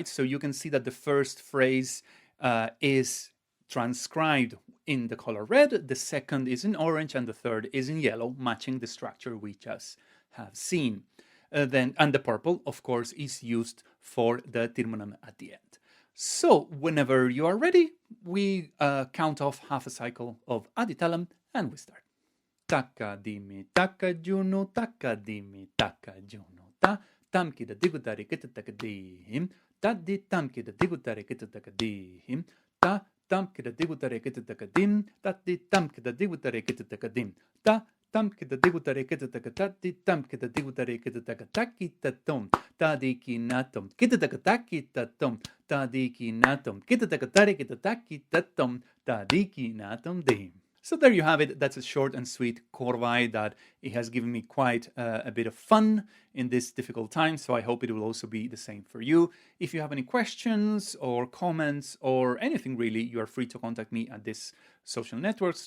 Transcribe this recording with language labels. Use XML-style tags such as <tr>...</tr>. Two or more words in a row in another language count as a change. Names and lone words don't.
<en>So you can see that the first phrase is transcribed in the color red, the second is in orange, and the third is in yellow, matching the structure we just have seen. And the purple, of course, is used for the tirmanam at the end. So whenever you are ready, we count off half a cycle of talam, and we start. Taka-dimi, taka-juno, taka-dimi, taka-juno, ta-thamkita DiguthariKitathaka Dhim, ThaDhiThamkita DiguthariKitathaka Dhim, ta-thamkita DiguthariKitathaka Dhim, ThaDhiThamkita DiguthariKitathaka Dhim, DiguthariKitathaka DiguthariKitathaka ThakitaThom ThadhiKinathom KitathakaDhim ThaDhikinathom KitathakaDhim Dhim. So there you have it. That's a short and sweet korvai that it has given me quite a bit of fun in this difficult time. So I hope it will also be the same for you. If you have any questions or comments or anything really, you are free to contact me at this social networks.</en>